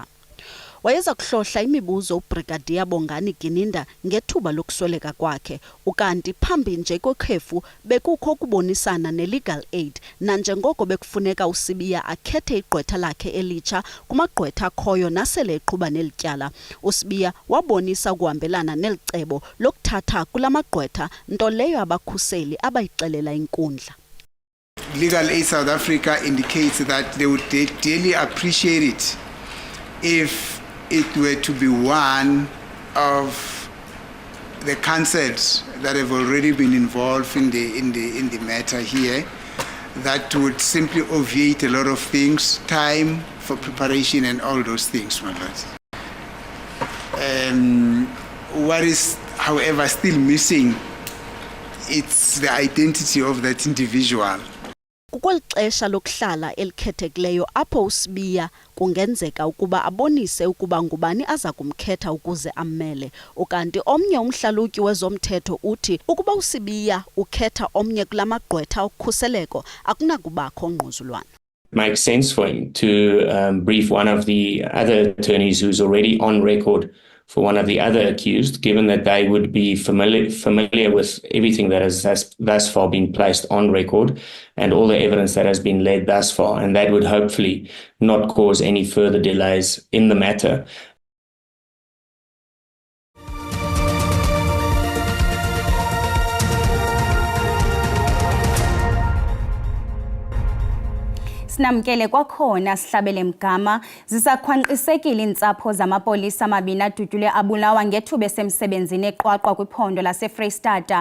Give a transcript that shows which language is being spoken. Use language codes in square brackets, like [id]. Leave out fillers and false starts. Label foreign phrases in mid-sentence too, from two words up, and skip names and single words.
[xh] Wayeza kuhlohla imibuzo uBrigadier Bongani Gininda ngethuba lokusweleka kwakhe, ukanti phambi nje kokhefu bekukho ukubonisana ne- [en] legal aid [xh] nanjengoko bekufuneka uSibiya akhethe igqwetha lakhe elitsha kumagqwetha akhoyo nasele eqhuba nelityala. uSibiya wabonisa ukuhambelana nelicebo lokuthatha kulamagqwetha, nto leyo abakhuseli abayixelela inkundla. [en] Legal Aid South Africa indicates that they would dearly appreciate it if it were to be one of the councils that have already been involved in the matter here, that would simply obviate a lot of things, time for preparation and all those things, my lord. What is, however, still missing, it's the identity of that individual. [xh] Kukweli xesha lokuhlala elikhethekileyo apho uSibiya kungenzeka ukuba abonise ukuba ngubani aza kumkhetha ukuze ammele, ukanti omnye umhlalutyi wezomthetho uthi ukuba uSibiya ukhetha omnye kulamagqwetha okukhuseleko akunakubakho ngquzulwana. [en] Makes sense for him to brief one of the other attorneys who's already on record for one of the other accused, given that they would be familiar with everything that has thus far been placed on record and all the evidence that has been led thus far, and that would hopefully not cause any further delays in the matter. [xh] Sinamkele kwakhona Sihlabele Mgama zisakhwanqisekile iintsapho zamapolisa amabini adutyulwe abulawa ngethuba esemsebenzini eQwaqwa kwiphondo laseFreystata.